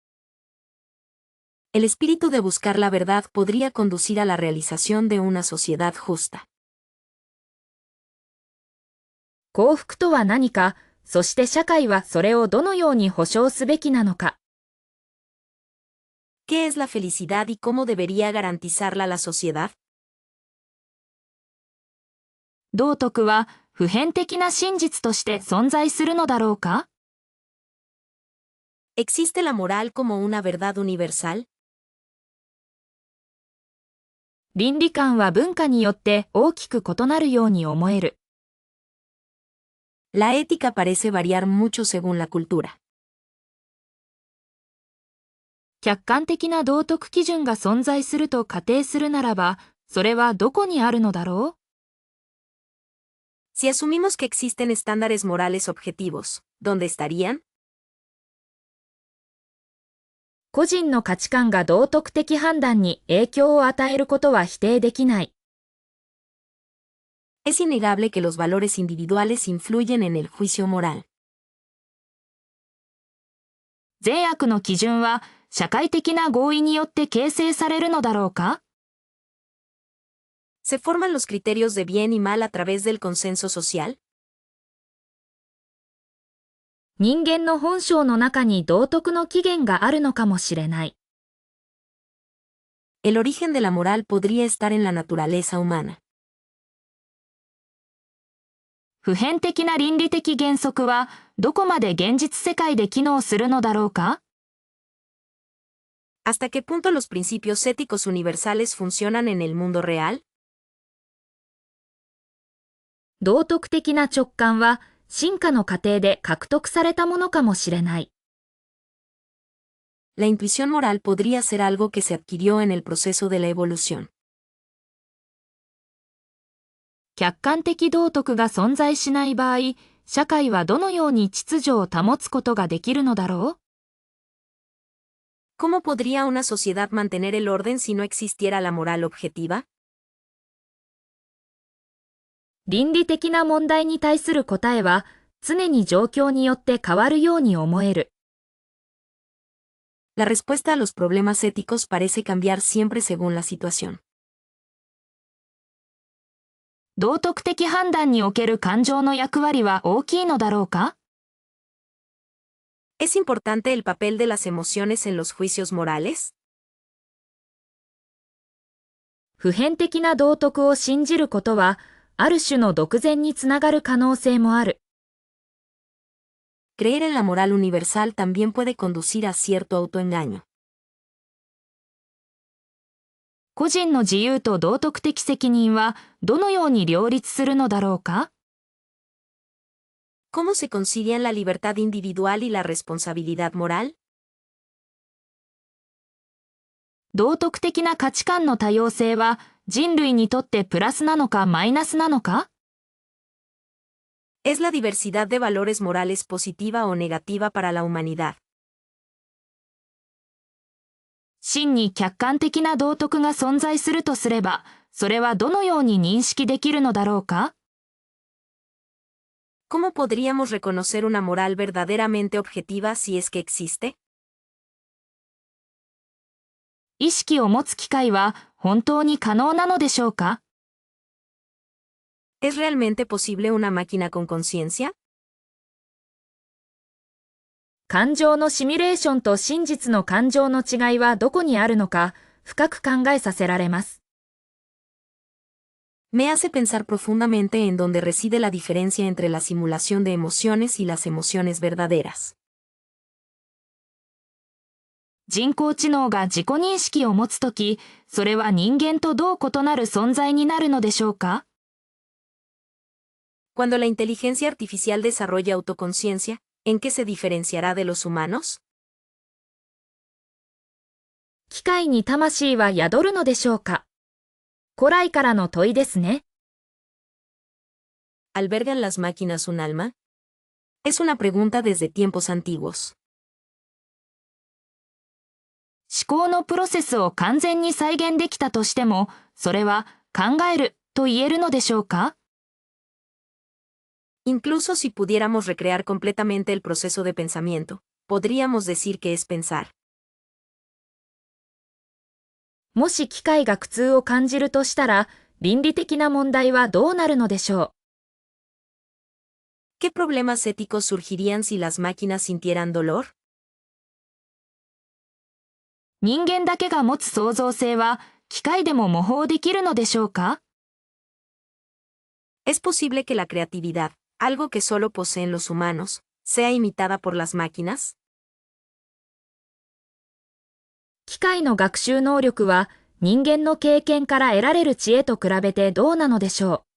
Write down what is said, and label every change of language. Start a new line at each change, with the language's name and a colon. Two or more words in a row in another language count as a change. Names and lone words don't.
Spanish: El espíritu de buscar la verdad podría conducir a la realización de una sociedad justa.
Japanese: 幸福とは何か、そして社会はそれをどのように保障すべきなのか。
Spanish: ¿Qué es la felicidad y cómo debería garantizarla la sociedad?
Japanese: 道徳は普遍的な真実として存在するのだろうか？
Spanish: ¿Existe la moral como una verdad universal?
Japanese: 倫理観は文化によって大きく異なるように思える。
Spanish: La ética parece variar mucho según la cultura.
Japanese: 客観的な道徳基準が存在すると仮定するならば、それはどこにあるのだろう？
Spanish: Si asumimos que existen estándares morales objetivos, ¿dónde estarían?
Japanese: 個人の価値観が道徳的判断に影響を与えることは否定できない。
Spanish: Es innegable que los valores individuales influyen en el juicio moral.
Japanese: 善悪の基準は社会的な合意によって形成されるのだろうか？
Spanish: ¿Se forman los criterios de bien y mal a través del consenso social?
Japanese: 人間の本性の中に道徳の起源があるのかもしれない。
Spanish: El origen de la moral podría estar en la naturaleza humana.
Japanese: 普遍的な倫理的原則はどこまで現実世界で機能するのだろうか？
Spanish: ¿Hasta qué punto los principios éticos universales funcionan en el mundo real?
Japanese: 道徳的な直感は進化の過程で獲得されたものかもしれない。
Spanish: La intuición moral podría ser algo que se adquirió en el proceso de la evolución.
Japanese: 客観的道徳が存在しない場合、社会はどのように秩序を保つことができるのだろう？
Spanish: ¿Cómo podría una sociedad mantener el orden si no existiera la moral objetiva?
Japanese: 倫理的な問題に対する答えは常に状況によって変わるように思える。
Spanish: La respuesta a los problemas éticos parece cambiar siempre según la situación.
Japanese: 道徳的判断における感情の役割は大きいのだろうか？
Spanish: ¿Es importante el papel de las emociones en los juicios morales?
Japanese: 普遍的な道徳を信じることはある種の独善につながる可能性もある。
Spanish: Creer en la moral universal también puede conducir a cierto autoengaño.
Japanese: 個人の自由と道徳的責任はどのように両立するのだろうか？
Spanish: ¿Cómo se concilian la libertad individual y la responsabilidad moral?
Japanese: 道徳的な価値観の多様性は人類にとってプラスなのかマイナスなのか？
Spanish: ¿Es la diversidad de valores morales positiva o negativa para la humanidad?
Japanese: 真に客観的な道徳が存在するとすれば、それはどのように認識できるのだろうか？
Spanish: ¿Cómo podríamos reconocer una moral verdaderamente objetiva si es que existe?
Japanese: 意識を持つ機会は本当に可能なのでしょうか？
Spanish: ¿Es realmente posible una máquina con conciencia?
Japanese: 感情のシミュレーションと真実の感情の違いはどこにあるのか深く考えさせられます。
Spanish: Me hace pensar profundamente en dónde reside la diferencia entre la simulación de emociones y las emociones verdaderas.
Japanese: 人工知能が自己認識を持つとき、それは人間とどう異なる存在になるのでしょうか？
Spanish: Cuando la inteligencia artificial desarrolla autoconciencia, ¿en qué se diferenciará de los humanos?
Japanese: 機械に魂は宿るのでしょうか？古来からの問いですね。
Spanish: ¿Albergan las máquinas un alma? Es una pregunta desde tiempos antiguos.
Japanese: 思考のプロセスを完全に再現できたとしても、それは考えると言えるのでしょうか？
Spanish: Incluso si pudiéramos recrear completamente el proceso de pensamiento, podríamos decir que es pensar.
Japanese: もし機械が苦痛を感じるとしたら、倫理的な問題はどうなるのでしょう？
Spanish: ¿Qué problemas éticos surgirían si las máquinas sintieran dolor?
Japanese: 人間だけが持つ創造性は機械でも模倣できるのでしょうか？
Spanish: ¿Es posible que la creatividad, algo que solo poseen los humanos, sea imitada por las máquinas?
Japanese: 機械の学習能力は人間の経験から得られる知恵と比べてどうなのでしょう？